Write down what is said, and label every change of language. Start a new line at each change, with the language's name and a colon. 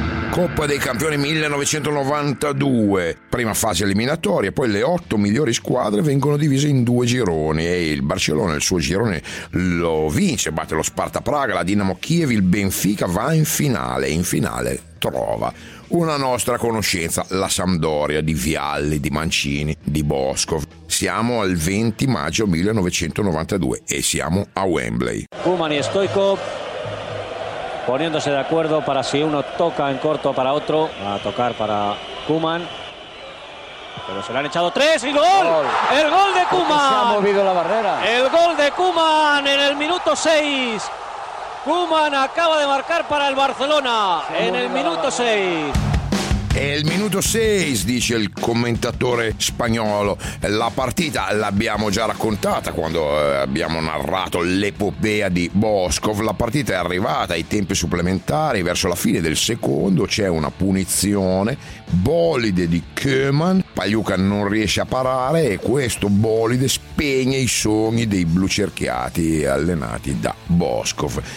Italian: Coppa dei Campioni 1992, prima fase eliminatoria, poi le otto migliori squadre vengono divise in due gironi e il Barcellona il suo girone lo vince, batte lo Sparta Praga, la Dinamo Kiev, il Benfica, va in finale, trova una nostra conoscenza, la Sampdoria di Vialli, di Mancini, di Boskov. Siamo al 20 maggio 1992 e siamo a Wembley.
Spanish: Kuman e Stoichkov poniéndose de acuerdo para si uno toca en corto para otro, va a tocar para Koeman. Pero se le han echado tres y gol. El gol de Koeman. Se ha movido la barrera. El gol de Koeman en el minuto 6. Koeman acaba de marcar para el Barcelona en el minuto 6.
Italian: È il minuto 6, dice il commentatore spagnolo. La partita l'abbiamo già raccontata quando abbiamo narrato l'epopea di Boskov. La partita è arrivata ai tempi supplementari, verso la fine del secondo c'è una punizione, bolide di Koeman, Pagliuca non riesce a parare e questo bolide spegne i sogni dei blucerchiati allenati da Boskov.